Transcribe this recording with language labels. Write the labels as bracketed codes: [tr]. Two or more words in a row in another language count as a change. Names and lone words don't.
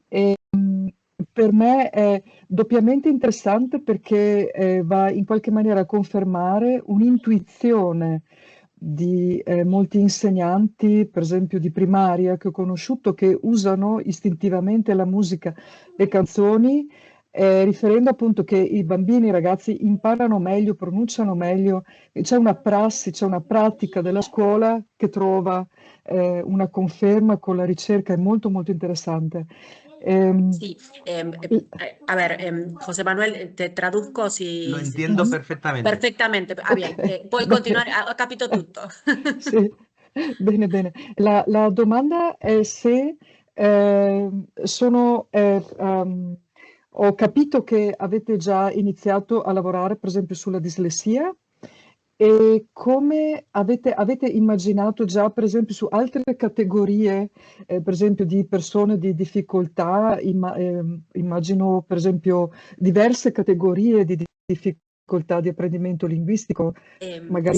[it] Per me è doppiamente interessante perché va in qualche maniera a confermare un'intuizione di molti insegnanti, per esempio di primaria che ho conosciuto, che usano istintivamente la musica, le canzoni, riferendo appunto che i bambini, i ragazzi imparano meglio, pronunciano meglio, c'è una prassi, c'è una pratica della scuola che trova una conferma con la ricerca, è molto molto interessante. [es] Sí, a ver, José Manuel, te traduzco Lo si entiendo estás [it] perfettamente. [es] perfectamente. Ah, bien, Ok, [it] puoi bene. continuare, ho capito tutto. Sì, bene, bene. La domanda è se ho capito che avete già iniziato a lavorare, per esempio, sulla dislessia e come avete immaginato già, per esempio, su altre categorie, per esempio, di persone di difficoltà, immagino, per esempio, diverse categorie di difficoltà di apprendimento linguistico, magari